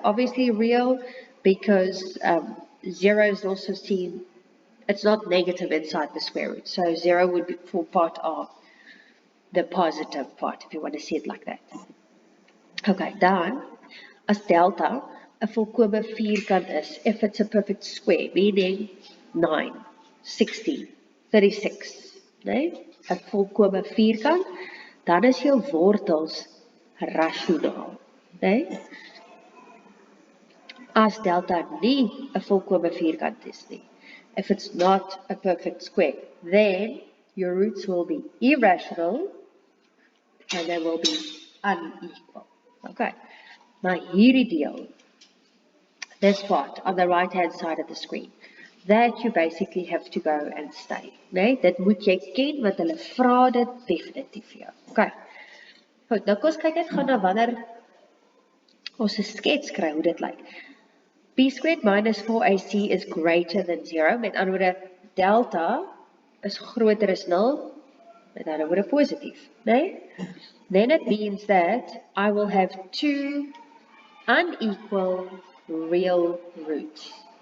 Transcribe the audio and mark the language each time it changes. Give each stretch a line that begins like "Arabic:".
English: Obviously real because 0 is also seen, it's not negative inside the square root, so 0 would be for part of the positive part, if you want to see it like that.
Afrikaans: Okay, dan, as delta 'n volkome vierkant is,
English: if it's a perfect square, meaning
Afrikaans: 9, 16, 36, nee? 'n volkome vierkant, dan is jou wortels rasionaal, nee? As delta nie 'n volkomme vierkant is nie,
English: if it's not a perfect square, then your roots will be irrational and they will be unequal. Okay, now
Afrikaans: hierdie deel,
English: this part on the right hand side of the screen, that you basically have to go and study.
Afrikaans: Nee, dit moet jy ken want hulle vra dit definitief vir jou. Okay. Goed, nou kom ons kyk net gou na wanneer ons 'n skets kry hoe dit lyk.
English: B squared minus 4AC is greater than 0.
Afrikaans: Met ander woorde, delta is groter as 0. Met ander woorde positief, nee?
English: Then it means that I will have two unequal real roots.